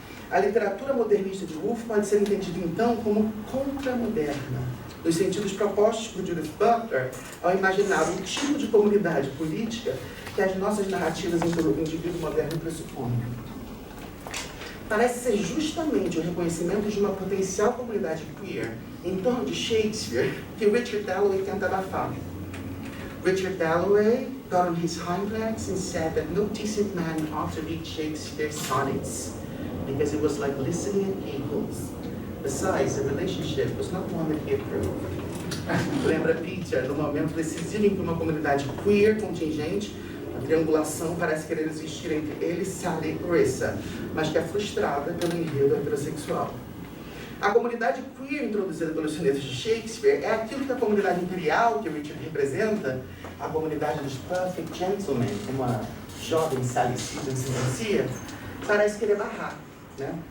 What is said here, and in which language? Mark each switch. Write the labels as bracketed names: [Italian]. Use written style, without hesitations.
[Portuguese] A literatura modernista de Woolf pode ser entendida, então, como contramoderna, nos sentidos propostos por Judith Butler ao imaginar um tipo de comunidade política que as nossas narrativas em todo o indivíduo moderno pressupõem. Parece ser justamente o reconhecimento de uma potencial comunidade queer em torno de Shakespeare que Richard Dalloway tenta abafar. [English] Richard Dalloway got on his hind legs and said that no decent man ought to read Shakespeare's sonnets because it was like listening at keyholes. Besides, the relationship was not one that he approved. [Portuguese] Lembra Peter, no momento decisivo em que uma comunidade queer contingente, a triangulação parece querer existir entre ele, Sally e Clarissa, mas que é frustrada pelo enredo heterossexual. A comunidade queer introduzida pelos sonetos de Shakespeare é aquilo que a comunidade imperial que Richard representa, a comunidade dos [English] perfect gentlemen, [Portuguese] como a jovem Sally Siddon se denuncia, parece querer barrar, né?